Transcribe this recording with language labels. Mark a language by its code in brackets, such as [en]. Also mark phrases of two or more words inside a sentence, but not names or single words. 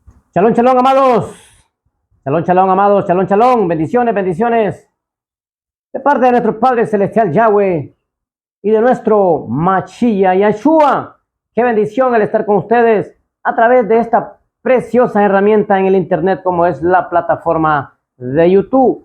[he] שלום שלום, [es] amados. [he] שלום שלום, [es] amados. [he] שלום שלום. [es] Bendiciones, bendiciones. De parte de nuestro Padre Celestial Yahweh y de nuestro Mashiach Yeshua. Qué bendición el estar con ustedes a través de esta preciosa herramienta en el Internet como es la plataforma de YouTube.